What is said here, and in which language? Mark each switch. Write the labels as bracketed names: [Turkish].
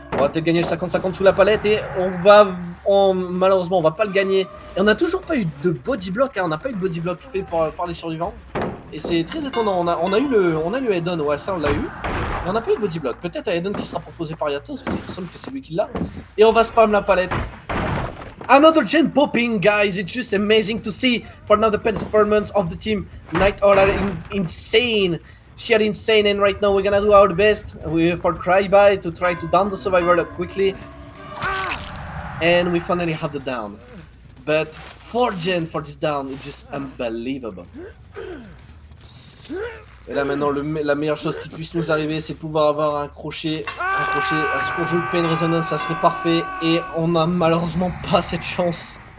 [French] On va peut-être gagner le 50-50 sous la palette et malheureusement, on va pas le gagner. Et on n'a toujours pas eu de body block, hein. On n'a pas eu de body block fait par les survivants. Et c'est très étonnant, on a eu le head-on, ouais ça on l'a eu. Mais on n'a pas eu de body block, peut-être un head-on qui sera proposé par Yatos, parce qu'il me semble que c'est lui qui l'a. Et on va spam la palette. [English] Another gen popping, guys, it's just amazing to see for now the performance of the team. Night Hall are insane, she are insane, and right now we're gonna do our best for Cryby to try to down the survivor quickly. And we finally have the down. But 4 gen for this down, it's just unbelievable. [French] Et là maintenant, la meilleure chose qui puisse nous arriver, c'est pouvoir avoir un crochet, ce qu'on joue le Pain Resonance, ça serait parfait. Et on a malheureusement pas cette chance.